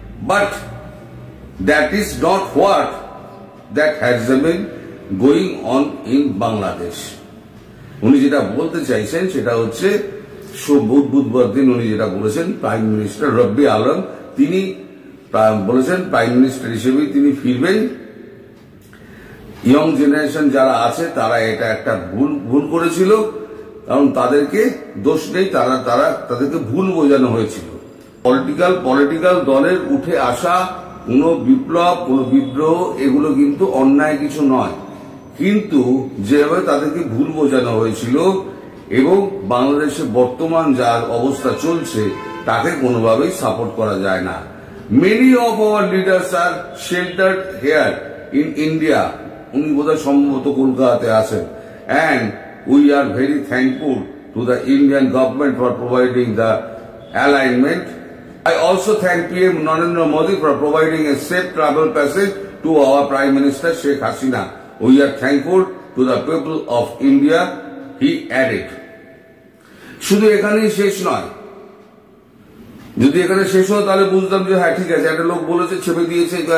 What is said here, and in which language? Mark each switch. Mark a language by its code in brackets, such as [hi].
[en] But that is not what that has been going on in Bangladesh. [bn] উনি যেটা বলতে চাইছেন সেটা হচ্ছে বুধবার দিন উনি যেটা বলেছেন, প্রাইম মিনিস্টার রব্বি আলম তিনি বলেছেন প্রাইম মিনিস্টার হিসেবে তিনি ফিরবেন। ইয়ং জেনারেশন যারা আছে তারা এটা একটা ভুল করেছিল, কারণ তাদেরকে দোষ নেই, তাদেরকে ভুল বোঝানো হয়েছিল। পলিটিক্যাল দলের উঠে আসা কোন বিপ্লব, কোন বিদ্রোহ এগুলো কিন্তু অন্যায় কিছু নয়, কিন্তু যেভাবে তাদেরকে ভুল বোঝানো হয়েছিল এবং বাংলাদেশে বর্তমান যার অবস্থা চলছে তাকে কোনোভাবেই সাপোর্ট করা যায় না। [en] many of our leaders are sheltered here in India, [bn] উনি বোধহয় সম্ভবত কলকাতাতে আছেন, [en] And we are very thankful to the Indian government for providing the alignment. I also thank PM Narendra Modi for providing a safe travel passage to our Prime Minister Sheikh Hasina. We are thankful to the people of India, he added. [bn] শুধু এখানেই শেষ নয়, যদি এখানে শেষ হয় তাহলে বুঝতাম যে হ্যাঁ ঠিক আছে, একটা লোক বলেছে ছেপে দিয়েছে।